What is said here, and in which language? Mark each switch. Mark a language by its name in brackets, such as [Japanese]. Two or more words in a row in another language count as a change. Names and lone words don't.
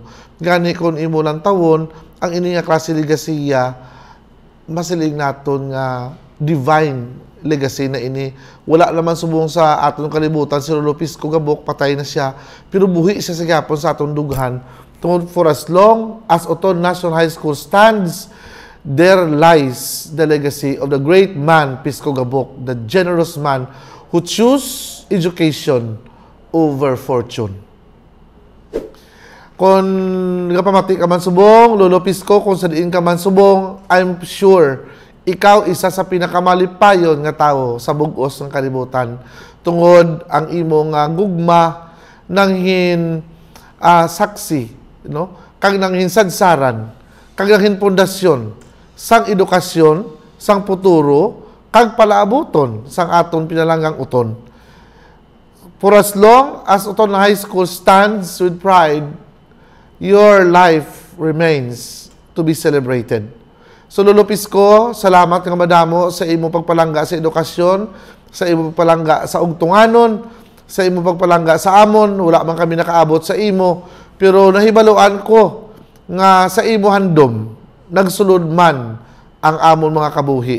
[Hiligaynon] Gani kon imo lang tawon ang ini nga klase legasiya masiling naton nga [English] divine legacy [Hiligaynon] na ini. Wala naman subong sa aton kalibutan si Lolo Pisco Gabok, patay na siya, pero buhi siya sa gapon sa aton dughan. [English] Tungod for as long as Oton National High School stands, there lies the legacy of the great man Pisco Gabok, the generous man who chose education over fortune. [Hiligaynon] Kung kapamati ka man subong, Lolo Pisco, kung sadiin ka man subong, [English] I'm sure [Hiligaynon] ikaw isa sa pinakamalipayon nga tao sa bugos ng kalibutan. Tungod ang imong gugma nanghin saksi, no? Kag nanghin sadsaran, kag nanghin pundasyon sang edukasyon, sang futuro, kag palaabuton sang aton pinalanggang Oton. [English] For as long as Oton High School stands with pride, your life remains to be celebrated. [Hiligaynon] So Lolo Pisco, salamat nga madamo sa imo pagpalangga sa edukasyon, sa imo pagpalangga sa ugtunganon, sa imo pagpalangga sa amon. Wala man kami nakaabot sa imo, pero nahibaluan ko nga sa imo handom nagsulod man ang amon mga kabuhi.